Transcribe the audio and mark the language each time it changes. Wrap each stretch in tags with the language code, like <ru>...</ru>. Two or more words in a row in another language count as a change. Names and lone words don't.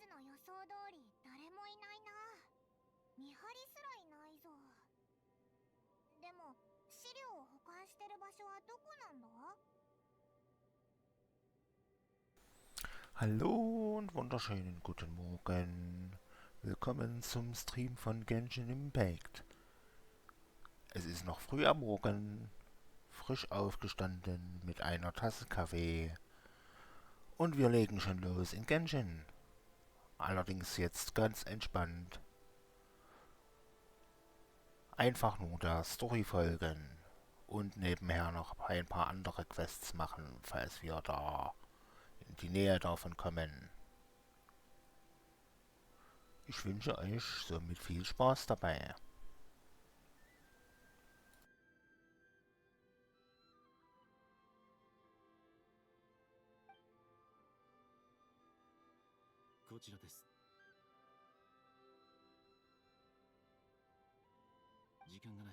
<ja>予想通り誰もいないな。見張りすらいないぞ。でも資料を保管してる場所はどこなんだ？</ja> <de>Hallo und wunderschönen guten Morgen. Willkommen zum Stream von Genshin Impact. Es ist noch früh am Morgen, frisch aufgestanden mit einer Tasse Kaffee und wir legen schon los in Genshin. Allerdings jetzt ganz entspannt. Einfach nur der Story folgen und nebenher noch ein paar andere Quests machen, falls wir da in die Nähe davon kommen. Ich wünsche euch somit viel Spaß dabei.</de> <ja>こちらです。時間がない。</ja>